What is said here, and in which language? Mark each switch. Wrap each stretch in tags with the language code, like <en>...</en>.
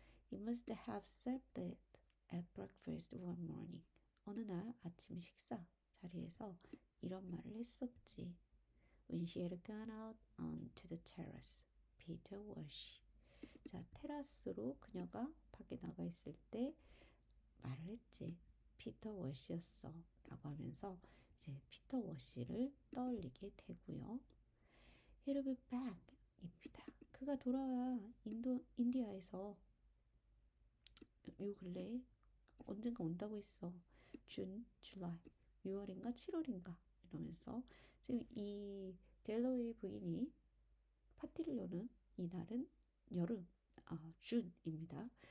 <en>He must have said that at breakfast one morning.</en> <ko>어느 날 아침 식사 자리에서 이런 말을 했었지.</ko> <en>When she had gone out onto the terrace. Peter Wash.</en> <ko>자, 테라스로 그녀가 밖에 나가 있을 때 말을 했지. 피터 워시였어 라고 하면서 이제 피터 워시를 떠올리게 되고요.</ko> <en>He'll be back 입니다.</en> <ko>그가 돌아와 인디아에서 요 근래에 언젠가 온다고 했어. 준, 줄라이, 6월인가 7월인가 이러면서 지금 이 델러웨이 부인이 파티를 여는 이날은 여름, 준입니다.</ko>